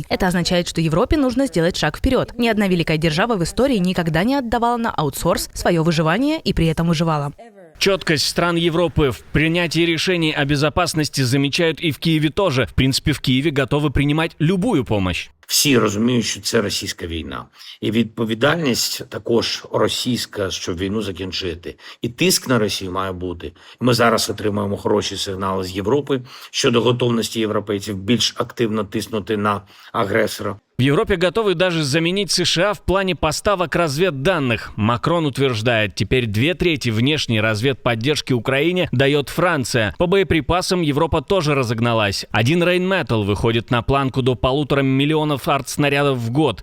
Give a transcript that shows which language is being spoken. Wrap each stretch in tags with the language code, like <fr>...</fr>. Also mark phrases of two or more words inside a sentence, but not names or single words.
<ru>Это означает, что Европе нужно сделать шаг вперед. Ни одна великая держава в истории никогда не отдавала на аутсорс свое выживание и при этом выживала. Четкость стран Европы в принятии решений о безопасности замечают и в Киеве тоже. В принципе, в Киеве готовы принимать любую помощь.</ru> <uk>Всі розуміють, що це російська війна. І відповідальність також російська, щоб війну закінчити. І тиск на Росію має бути. Ми зараз отримуємо хороші сигнали з Європи щодо готовності європейців більш активно тиснути на агресора.</uk> <ru>В Европе готовы даже заменить США в плане поставок разведданных. Макрон утверждает, теперь 2/3 внешней разведподдержки Украине дает Франция. По боеприпасам Европа тоже разогналась. Один Rheinmetall выходит на планку до 1,5 миллиона артснарядов в год.</ru>